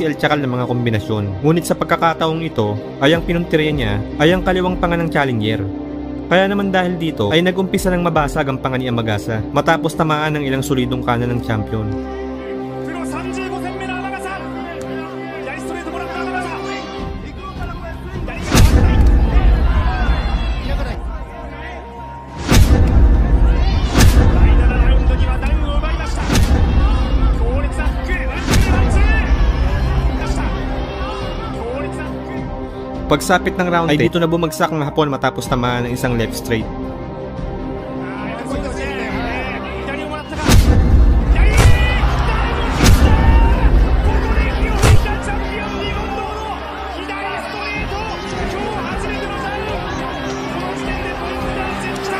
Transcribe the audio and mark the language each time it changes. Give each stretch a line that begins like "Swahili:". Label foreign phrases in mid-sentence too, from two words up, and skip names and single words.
Filipino: El Chacal ng mga kombinasyon, ngunit sa pagkakataong ito ay ang pinuntirya niya ay ang kaliwang panga ng challenger. Kaya naman dahil dito ay nag-umpisa ng mabasag ang panga ni Amagasa matapos tamaan ng ilang solidong kanan ng champion.
Japanese: プロ35戦目の天笠、左ストレートもらった天笠、開かない。第7ラウンドにはダウンを奪いました。強烈なフック、ワンツーワンツー出した。強烈なフック。
Filipino: Pagsapit ng round 8 ay dito na bumagsak ang Hapon matapos tamaan ng isang
English: left straight.
Japanese: 左をもらったか。左。ここで息を吹いたチャンピオンリゴンドの左ストレート。今日初めてのダウン。この時点でポイントダウンしてきた。